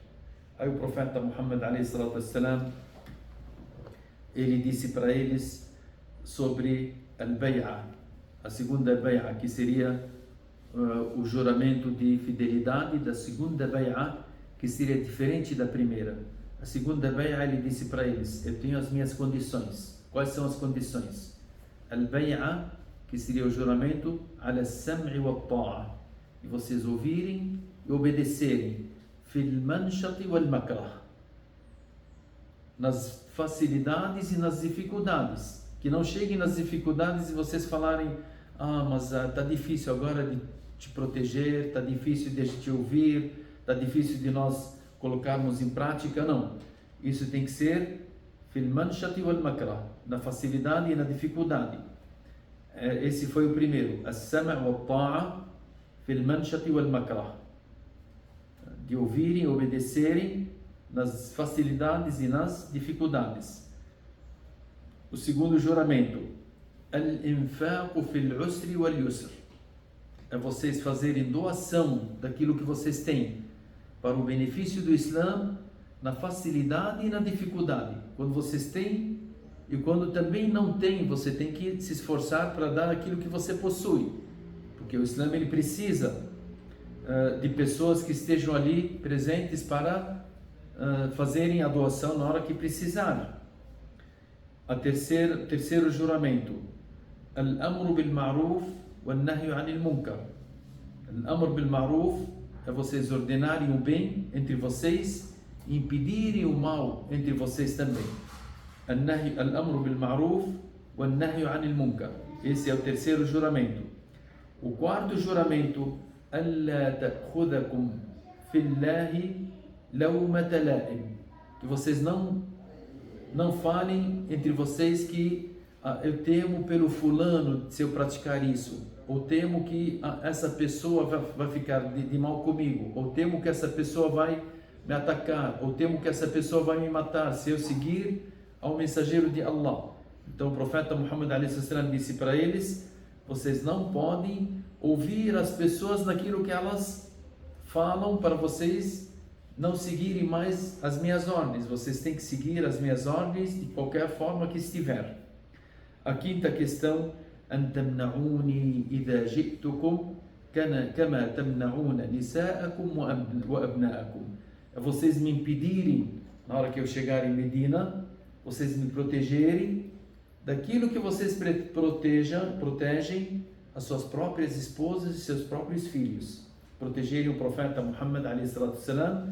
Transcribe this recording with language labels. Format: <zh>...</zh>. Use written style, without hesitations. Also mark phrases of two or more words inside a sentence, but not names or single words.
<pt>Aí o profeta Muhammad a.s. ele disse para eles sobre al-Bay'a, a segunda Bay'a, que seria o juramento de fidelidade da segunda Bay'a, que seria diferente da primeira. A segunda Bay'a, ele disse para eles: eu tenho as minhas condições. Quais são as condições? Al-Bay'a, que seria o juramento</pt> <ar>على السمع والطاعة,</ar> <pt>e vocês ouvirem e obedecerem,</pt> <ar>في المنشط والمكره,</ar> <pt>nas facilidades e nas dificuldades. Que não cheguem nas dificuldades e vocês falarem: mas está difícil agora de te proteger, está difícil de te ouvir, está difícil de nós colocarmos em prática. Não, isso tem que ser</pt> <ar>في المنشط والمكره,</ar> <pt>na facilidade e na dificuldade. Esse foi o primeiro,</pt> <ar>السمع و طاعة في المنشط والمكره,</ar> <pt>de ouvirem e obedecerem nas facilidades e nas dificuldades. O segundo juramento,</pt> <ar>الإنفاق في العسر واليسر,</ar> <pt>é vocês fazerem doação daquilo que vocês têm para o benefício do Islã, na facilidade e na dificuldade. Quando vocês têm e quando também não tem, você tem que se esforçar para dar aquilo que você possui, porque o Islã, ele precisa de pessoas que estejam ali presentes para fazerem a doação na hora que precisar. Terceiro juramento,</pt> <ar>الأمر بالمعروف والنهي عن المنكر. الأمر بالمعروف</ar> <pt>é vocês ordenarem o bem entre vocês e impedirem o mal entre vocês também.</pt> <ar>الأمر بالمعروف والنهي عن المنكر.</ar> <pt>Esse é o terceiro juramento. O quarto juramento,</pt> <ar>ألا تأخذكم في الله لومة لائم,</ar> <pt>que vocês não falem entre vocês que eu temo pelo fulano se eu praticar isso, ou temo que essa pessoa vai ficar de mal comigo, ou temo que essa pessoa vai me atacar, ou temo que essa pessoa vai me matar se eu seguir ao mensageiro de Allah. Então o profeta Muhammad a.s. disse para eles: vocês não podem ouvir as pessoas naquilo que elas falam, para vocês não seguirem mais as minhas ordens. Vocês têm que seguir as minhas ordens de qualquer forma que estiver. A quinta questão:</pt> <ar>أن تمنعوني إذا جئتكم كما تمنعون نساءكم وأبناءكم.</ar> <pt>É vocês me impedirem, na hora que eu chegar em Medina, vocês me protegerem daquilo que vocês protegem as suas próprias esposas e seus próprios filhos. Protegerem o profeta Muhammad a.s.</pt>